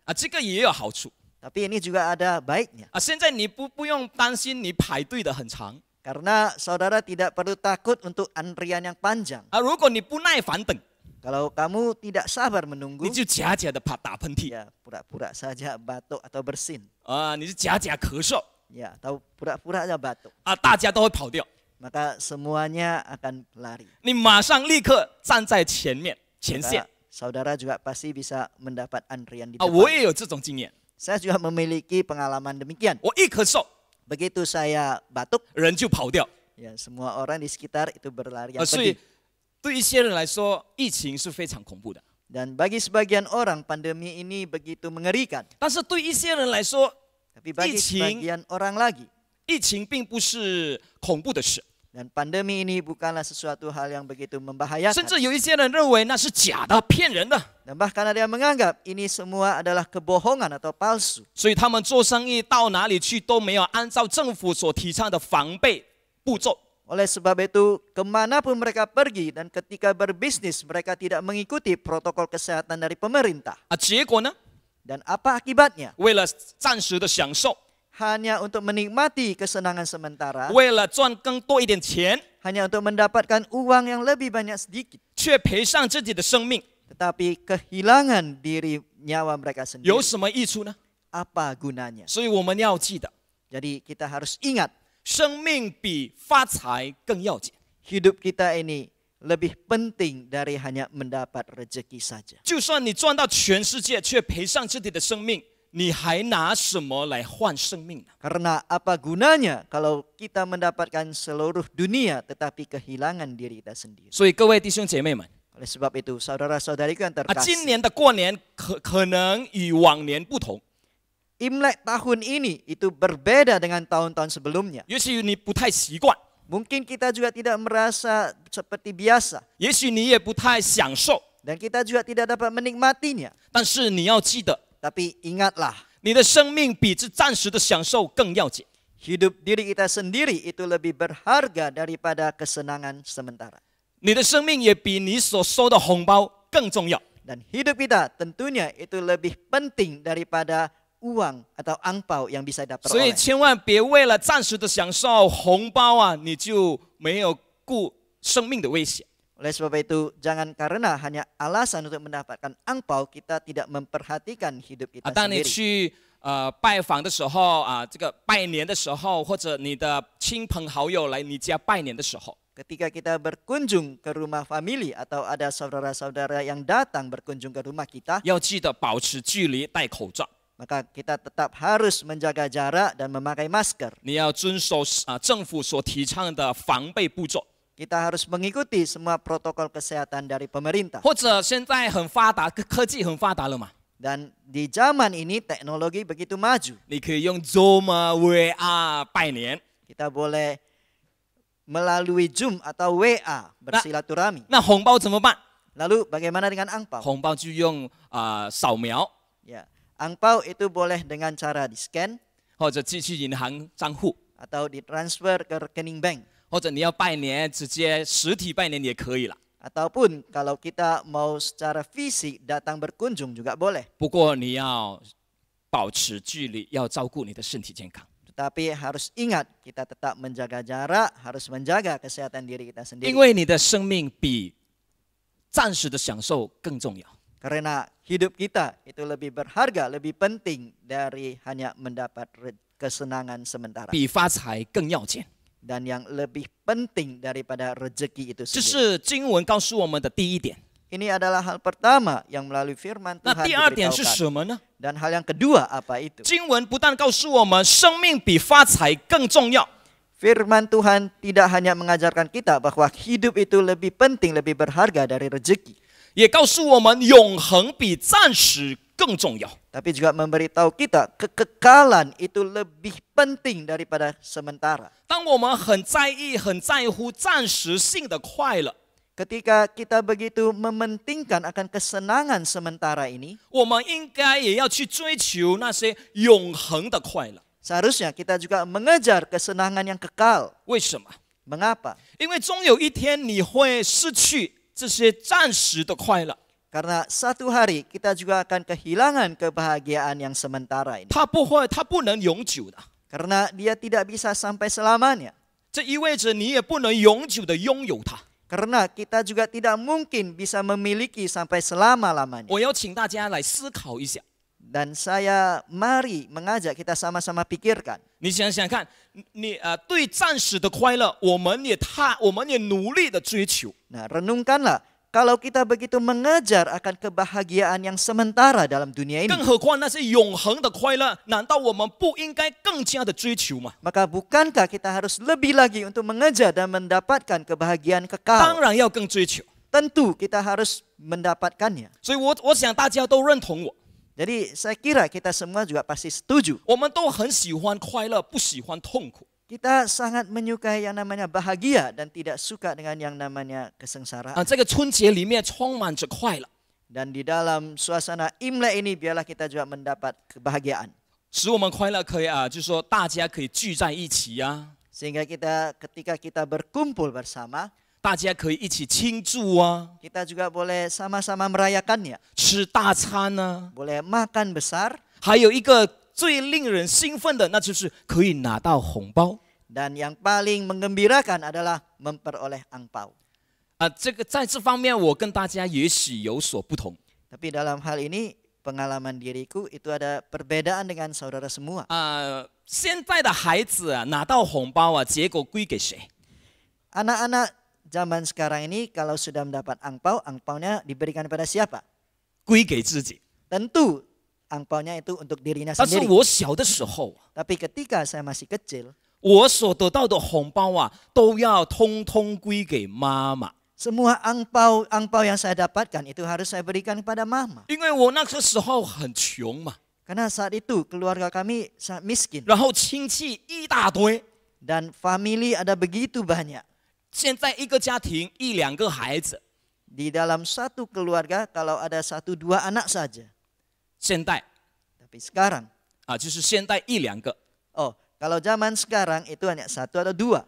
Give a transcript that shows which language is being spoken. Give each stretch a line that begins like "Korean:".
Chinese: 这个也有好处
Indonesian: Tapi ini juga ada baiknya.
Chinese: 现在你不用担心你排队的很长
Indonesian: Karena saudara tidak perlu takut untuk antrian yang panjang.
Chinese: 如果你不耐烦等，
Indonesian: Kalau kamu tidak sabar menunggu,
Chinese: 你就假假的打喷嚏
Indonesian: ya pura-pura saja batuk atau bersin.
Chinese: 你就假假咳嗽
Indonesian: Ya, atau pura-pura saja batuk.
Chinese: 大家都会跑掉，
Indonesian: Maka semuanya akan lari.
Chinese: 你马上立刻站在前线
Indonesian: Maka saudara juga pasti bisa mendapat antrian di
Chinese: 我
Indonesian: depan.
Chinese: 也有这种经验，
Indonesian: Saya juga memiliki pengalaman demikian.
Chinese: 我一咳嗽，
Indonesian: Begitu saya batuk,
Chinese: 人就跑掉。
Indonesian: ya semua orang di sekitar itu berlarian
Chinese: 所以
Indonesian: pergi.
Chinese: 对一些人来说，疫情是非常恐怖的。
Indonesian: Dan bagi sebagian orang pandemi ini begitu mengerikan.
Chinese: 但是对一些人来说，
Indonesian: Tapi bagi
Chinese: 疫情
Indonesian: sebagian orang lagi,
Chinese: 疫情并不是恐怖的事，
Indonesian: dan pandemi ini bukanlah sesuatu hal yang begitu
Chinese: 甚
Indonesian: membahayakan.
Chinese: 至有一些人认为那是假的、骗人的，
Indonesian: Dan bahkan ada yang menganggap ini semua adalah kebohongan atau palsu.
Chinese: 所以他们做生意到哪里去都没有按照政府所提倡的防备步骤。
Indonesian: Oleh sebab itu, kemanapun mereka pergi dan ketika berbisnis, mereka tidak mengikuti protokol kesehatan dari pemerintah.
Chinese: 结果呢，
Indonesian: Dan apa akibatnya?
Chinese: 为了暂时的享受，
Indonesian: Hanya untuk menikmati kesenangan sementara,
Chinese: 为了赚更多一点钱，
Indonesian: hanya untuk mendapatkan uang yang lebih banyak sedikit.
Chinese: 却赔上自己的生命，
Indonesian: Tetapi kehilangan diri nyawa mereka
Chinese: 有
Indonesian: sendiri.
Chinese: 什么益处呢？
Indonesian: Apa gunanya?
Chinese: 所以我们要记得，
Indonesian: Jadi kita harus ingat,
Chinese: 生命比发财更要紧。
Indonesian: hidup kita ini lebih penting dari hanya mendapat rezeki saja.
Chinese: 就算你赚到全世界，却赔上自己的生命，你还拿什么来换生命呢？
Indonesian: Karena apa gunanya kalau kita mendapatkan seluruh dunia tetapi kehilangan diri kita sendiri.
Chinese: 所以各位弟兄姐妹们，
Indonesian: Oleh sebab itu, saudara-saudariku yang
Chinese: 今
Indonesian: terkasih,
Chinese: 年的过年可能与往年不同，
Indonesian: Imlek tahun ini itu berbeda dengan tahun-tahun sebelumnya.
Chinese: 也许你不太习惯，
Indonesian: Mungkin kita juga tidak merasa seperti biasa
Chinese: 也许你也不太享受，
Indonesian: dan kita juga tidak dapat menikmatinya.
Chinese: 但是你要记得，
Indonesian: Tapi ingatlah,
Chinese: 你的生命比这暂时的享受更要紧。
Indonesian: hidup diri kita sendiri itu lebih berharga daripada kesenangan sementara.
Chinese: 你的生命也比你所收的红包更重要。
Indonesian: Dan hidup kita tentunya itu lebih penting daripada uang atau angpau yang bisa
Chinese: 所以
Indonesian: diperoleh.
Chinese: 千万别为了暂时的享受红包你就没有顾生命的危险。
Indonesian: Oleh sebab itu, jangan karena hanya alasan untuk mendapatkan angpau, kita tidak memperhatikan hidup kita
Chinese: 当你
Indonesian: sendiri.
Chinese: 去拜访的时候这个拜年的时候，或者你的亲朋好友来你家拜年的时候，
Indonesian: Ketika kita berkunjung ke rumah famili atau ada saudara-saudara yang datang berkunjung ke rumah kita,
Chinese: 要记得保持距离，戴口罩。
Indonesian: maka kita tetap harus menjaga jarak dan memakai masker.
Chinese: 你要遵守政府所提倡的防备步骤，
Indonesian: Kita harus mengikuti semua protokol kesehatan dari pemerintah.
Chinese: 或者现在很发达，科技很发达了嘛，
Indonesian: Dan di zaman ini teknologi begitu maju.
Chinese: 你可以用 Zoom 啊、VR 拜年。
Indonesian: Kita boleh melalui Zoom atau WA bersilaturahmi.
Chinese: 那红包怎么办？
Indonesian: Lalu bagaimana dengan angpau?
Chinese: 红包就用扫描，
Indonesian: Ya, angpau itu boleh dengan cara di-scan
Chinese: 或者寄去银行账户，
Indonesian: atau ditransfer ke rekening bank.
Chinese: 或者你要拜年，直接实体拜年也可以了。
Indonesian: Ataupun kalau kita mau secara fisik datang berkunjung juga boleh.
Chinese: 不过你要保持距离，要照顾你的身体健康。
Indonesian: Tetapi harus ingat kita tetap menjaga jarak, harus menjaga kesehatan diri kita
Chinese: 因
Indonesian: sendiri.
Chinese: 为你的生命比暂时的享受更重要。
Indonesian: Karena hidup kita itu lebih berharga, lebih penting dari hanya mendapat kesenangan sementara.
Chinese: 比发财更要紧。
Indonesian: Dan yang lebih penting daripada rezeki itu
Chinese: 这
Indonesian: sendiri.
Chinese: 是经文告诉我们的第一点。
Indonesian: Ini adalah hal pertama yang melalui firman
Chinese: 那
Indonesian: Tuhan
Chinese: 第二点是
Indonesian: diberitahukan.
Chinese: 什么呢？
Indonesian: Dan hal yang kedua apa itu?
Chinese: 经文不但告诉我们生命比发财更重要，
Indonesian: Firman Tuhan tidak hanya mengajarkan kita bahwa hidup itu lebih penting, lebih berharga dari rezeki.
Chinese: 也告诉我们永恒比暂时更重要。
Indonesian: Tapi juga memberitahu kita kekekalan itu lebih penting daripada sementara.
Chinese: 当我们很在意、很在乎暂时性的快乐，
Indonesian: Ketika kita begitu mementingkan akan kesenangan sementara ini,
Chinese: 我们应该也要去追求那些永恒的快乐。
Indonesian: seharusnya kita juga mengejar kesenangan yang kekal.
Chinese: 为什么？
Indonesian: Mengapa?
Chinese: 因为终有一天你会失去这些暂时的快乐，
Indonesian: Karena satu hari kita juga akan kehilangan kebahagiaan yang sementara ini.
Chinese: 它不能永久的。
Indonesian: Karena dia tidak bisa sampai selamanya.
Chinese: 这意味着你也不能永久的拥有它。
Indonesian: Karena kita juga tidak mungkin bisa memiliki sampai selama-lamanya.
Chinese: 我要请大家来思考一下，
Indonesian: Dan saya mari mengajak kita sama-sama pikirkan.
Chinese: 你想想看，你对暂时的快乐，我们也努力的追求，
Indonesian: Nah, renungkanlah. Kalau kita begitu mengejar akan kebahagiaan yang sementara dalam dunia ini,
Chinese: 更何况那些永恒的快乐，难道我们不应该更加的追求吗？
Indonesian: maka bukankah kita harus lebih lagi untuk mengejar dan mendapatkan kebahagiaan
Chinese: 当
Indonesian: kekal?
Chinese: 然要更追求。
Indonesian: Tentu kita harus mendapatkannya.
Chinese: 所以我想大家都认同我，
Indonesian: Jadi saya kira kita semua juga pasti setuju.
Chinese: 我们都很喜欢快乐，不喜欢痛苦。
Indonesian: Kita sangat menyukai yang namanya bahagia dan tidak suka dengan yang namanya kesengsaraan.
Chinese: 这个春节里面充满着快乐，
Indonesian: Dan di dalam suasana Imlek ini biarlah kita juga mendapat kebahagiaan.
Chinese: 使我们快乐可以就是说大家可以聚在一起呀、
Indonesian: Sehingga ketika kita berkumpul bersama,
Chinese: 大家可以一起庆祝啊，
Indonesian: kita juga boleh sama-sama merayakannya.
Chinese: 吃大餐啊，
Indonesian: Boleh makan besar.
Chinese: 还有一个最令人兴奋的，那就是可以拿到红包。
Indonesian: Dan yang paling menggembirakan adalah memperoleh angpau.
Chinese: 这个在这方面我跟大家也许有所不同。
Indonesian: Tapi dalam hal ini pengalaman diriku itu ada perbedaan dengan saudara semua.
Chinese: 现在的孩子拿到红包结果归给谁？
Indonesian: Anak-anak zaman sekarang ini kalau sudah mendapat angpau, angpaunya diberikan kepada siapa?
Chinese: 归给自己。
Indonesian: Tentu angpaunya itu untuk dirinya
Chinese: 但是
Indonesian: sendiri.
Chinese: 我小的时候
Indonesian: Tapi ketika saya masih kecil,
Chinese: 我所得到的红包都要通通归给妈妈，
Indonesian: semua angpau yang saya dapatkan itu harus saya berikan kepada mama.
Chinese: 因为我那个时候很穷嘛，
Indonesian: Karena saat itu keluarga kami sangat miskin.
Chinese: 然后亲戚一大堆，
Indonesian: Dan famili ada begitu banyak.
Chinese: 现在一个家庭一两个孩子，
Indonesian: Di dalam satu keluarga kalau ada 1-2 anak saja.
Chinese: 现在
Indonesian: Tapi sekarang,
Chinese: 就是现在一两个。
Indonesian: kalau zaman sekarang itu hanya 1 atau 2.